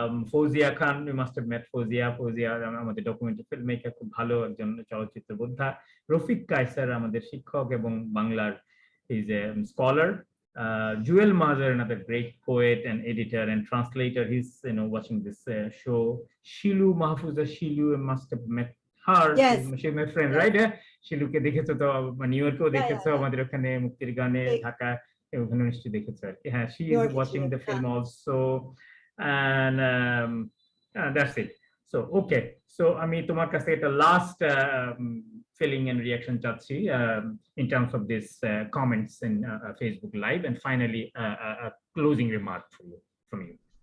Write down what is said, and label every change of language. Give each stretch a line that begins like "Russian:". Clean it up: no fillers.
Bangla: Fozia Khan,
English: we must have met
Bangla: Fozia আমাদের documentary film maker, খুব ভালো একজন চলচ্চিত্র বোদ্ধা। রফিক কায়সার আমাদের শিক্ষক এবং বাংলার
English: Is a scholar. Joel Mazar, another great poet and editor and translator, he's watching this show. Shilu Mahfuza, Shilu, must have met her. Yes. She's my friend, Yes. right?
Bangla: শিলুকে দেখেছো তো, নিউ ইয়র্কেও দেখেছো, আমাদের ওখানে মুক্তির গানে, ঢাকা ওখানে নিশ্চয়ই দেখেছো আর কি।
English: হ্যাঁ, she is watching the film also, and that's it. So okay, so
Bangla: আমি তোমার কাছে একটা লাস্ট
English: feeling and reaction
Bangla: চাচ্ছি
English: in terms of this comments in Facebook Live, and finally a closing remark from you.